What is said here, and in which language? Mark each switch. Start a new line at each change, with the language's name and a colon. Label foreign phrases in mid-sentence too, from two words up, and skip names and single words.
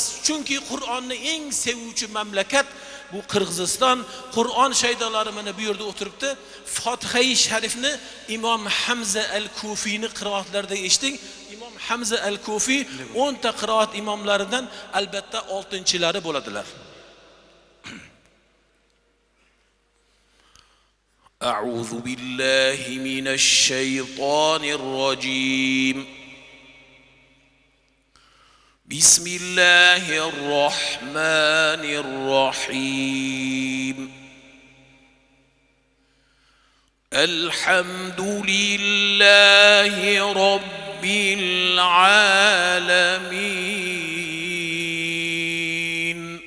Uzbek: Chunki Qur'onni eng sevuvchi mamlakat bu Qirg'iziston. Qur'on shaydalari mana bu yerda o'tiribdi. Fotiha-i Sharifni Imom Hamza al-Kufiyni qiroatlarida eshiting. Imom Hamza al-Kufiy 10 ta qiroat imomlaridan albatta 6-chilari bo'ladilar.
Arabic: أعوذ بالله من الشيطان الرجيم بسم الله الرحمن الرحيم الحمد لله رب العالمين